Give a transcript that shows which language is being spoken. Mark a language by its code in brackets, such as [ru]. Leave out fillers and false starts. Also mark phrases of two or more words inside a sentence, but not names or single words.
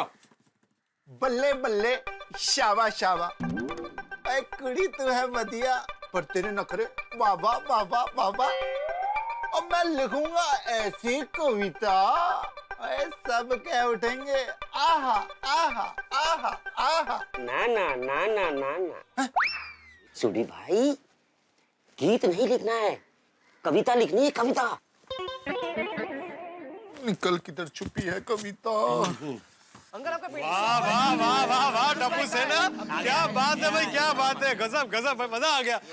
[hi] बल्ले बल्ले शाबा शाबा, ऐ कुड़ी तू है बढ़िया पर तेरे नखरे बाबा बाबा बाबा। और मैं लिखूंगा ऐसी कविता ऐ सब कह उठेंगे आहा आहा आहा आहा। ना ना ना ना ना ना सुडी भाई, गीत नहीं लिखना है, कविता लिखनी है, कविता। निकल किधर छुपी है कविता। अंकल आपका पेट। वाह वाह वाह वाह वाह टप्पू सेना, क्या बात है भाई, क्या बात है, गजब गजब भाई, मजा आ गया।